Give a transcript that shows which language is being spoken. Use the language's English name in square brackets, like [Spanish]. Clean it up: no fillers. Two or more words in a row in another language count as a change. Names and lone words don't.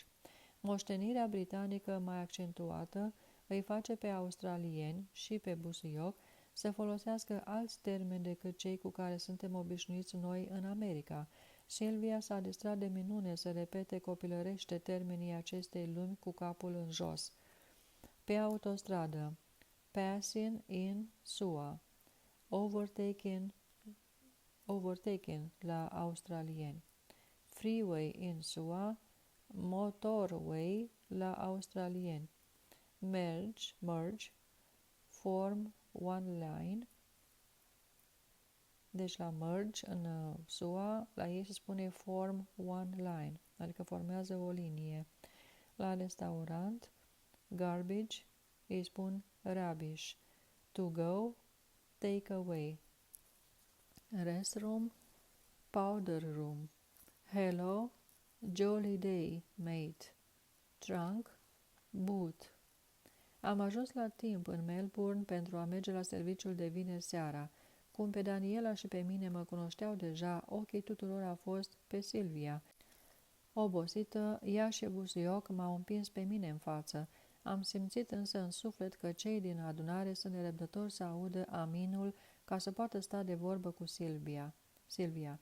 [Romanian] Moștenirea britanică mai accentuată îi face pe australieni și pe Busuioc să folosească alți termeni decât cei cu care suntem obișnuiți noi în America. Silvia s-a distrat de minune să repete copilărește termenii acestei lumi cu capul în jos. Pe autostradă, passing in SUA, overtaking la australieni, freeway in SUA, motorway la australieni, merge, [English] form one line. [Romanian] Deci la merge în SUA, la ei se spune [English] form one line, [Romanian] adică formează o linie. La restaurant, Garbage, îi spun rubbish. [English] To go, take away. Restroom, powder room. Hello, jolly day, mate. Trunk, boot. [Romanian] Am ajuns la timp în Melbourne pentru a merge la serviciul de vineri seara. Cum pe Daniela și pe mine mă cunoșteau deja, ochii tuturor a fost pe Silvia. Obosită, ea și busuioc m-au împins pe mine în față. Am simțit însă în suflet că cei din adunare sunt nerăbdători să audă aminul ca să poată sta de vorbă cu Silvia.